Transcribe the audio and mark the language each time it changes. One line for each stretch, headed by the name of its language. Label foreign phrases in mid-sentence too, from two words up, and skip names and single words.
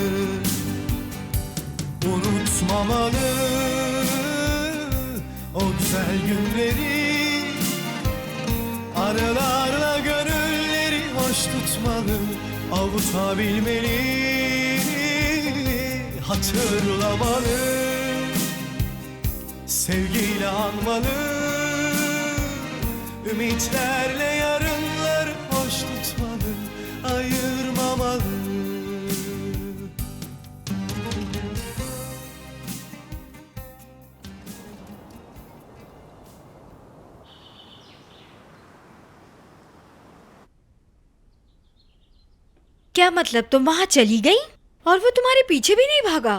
Turkish: Unutmamalı o güzel günleri, anılarla gönülleri hoş tutmalı, avutabilmeli, hatırlamalı, sevgiyle anmalı, ümitlerle yarınları hoş tutmalı, ayırmamalı.
Hindi: क्या मतलब तुम वहां चली गई और वो तुम्हारे पीछे भी नहीं भागा?